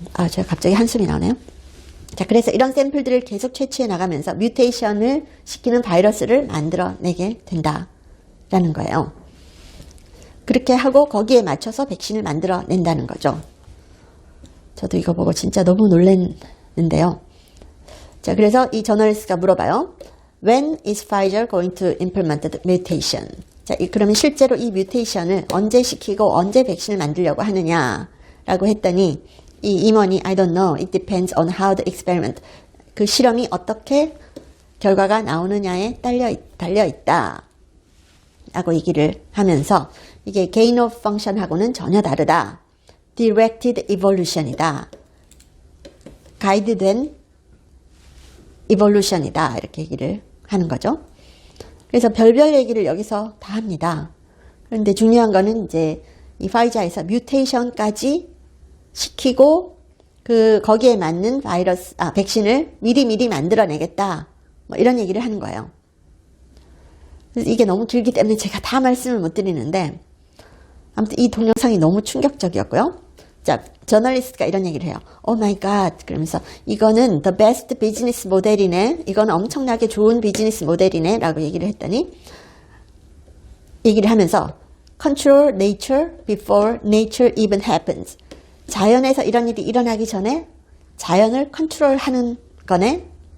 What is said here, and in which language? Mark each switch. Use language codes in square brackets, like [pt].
[ko] 제가 갑자기 한숨이 나오네요. 자, 그래서 이런 샘플들을 계속 채취해 나가면서 뮤테이션을 시키는 바이러스를 만들어내게 된다라는 거예요. 그렇게 하고 거기에 맞춰서 백신을 만들어낸다는 거죠. 저도 이거 보고 진짜 너무 놀랐는데요. 자, 그래서 이 저널리스트가 물어봐요. [en] When is Pfizer going to implement the mutation? [ko] 자, 그러면 실제로 이 뮤테이션을 언제 시키고 언제 백신을 만들려고 하느냐라고 했더니 이 임원이 [en] I don't know. It depends on how the experiment. [ko] 그 실험이 어떻게 결과가 나오느냐에 달려 있다. 라고 얘기를 하면서 이게 [en] gain of function [ko] 하고는 전혀 다르다. [en] Directed evolution이다. [ko] 가이드된 evolution이다. 이렇게 얘기를 하는 거죠. 그래서 별별 얘기를 여기서 다 합니다. 그런데 중요한 거는 이제 이 파이자에서 뮤테이션까지 시키고 거기에 맞는 백신을 미리 만들어내겠다. 뭐 이런 얘기를 하는 거예요. 그래서 이게 너무 길기 때문에 제가 다 말씀을 못 드리는데 아무튼 이 동영상이 너무 충격적이었고요. 자, 저널리스트가 이런 얘기를 해요. [en] Oh my god. [ko] 그러면서 이거는 [en] the best business [ko] 모델이네. 이건 엄청나게 좋은 비즈니스 모델이네. 라고 얘기를 했더니 얘기를 하면서 [en] control nature before nature even happens. [ko] 자연에서 이런 일이 일어나기 전에 자연을 컨트롤하는 거네.